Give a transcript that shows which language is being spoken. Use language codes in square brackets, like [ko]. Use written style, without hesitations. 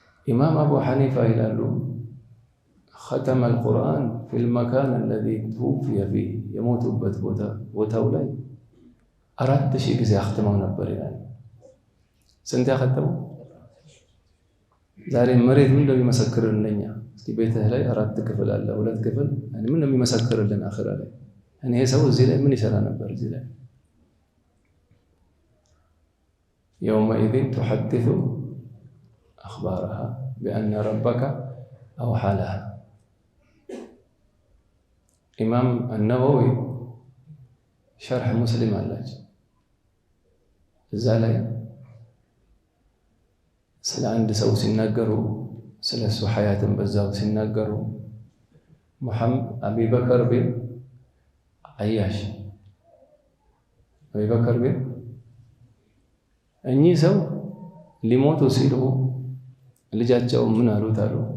[am] ኢማም አቡ ሐኒፋ ይላሉ [ar] ختم القرآن في المكان الذي توفي فيه [am] የሞቱበት ቦታው ላይ 4000 ጊዜ አختመው ነበር ይላል። ስንት ያختመው? ዛሬ መሬት ምን እንደሚመሰክርልን ለኛ እስኪ ቤትህ ላይ 4 ክፍል አለ 2 ክፍል ምን እንደሚመሰክርልን አኺራ ላይ እኔ ሰው እዚህ ላይ ምን ይሰራ ነበር? እዚህ ላይ [ar] يومئذ تحدث أخبارها بأن ربك أوحى لها. إمام النووي شرح مسلم علاج الزالي [am] ስለ አንድ ሰው ሲናገሩ ስለሱ ሐያትን በዛው ሲናገሩ ሙሐመድ አቡበከር ቢን አያሽ አቡበከር ቢን እኚህ ሰው ሊሞቱ ሲሉ ልጃቸው ምን አሉት አሉ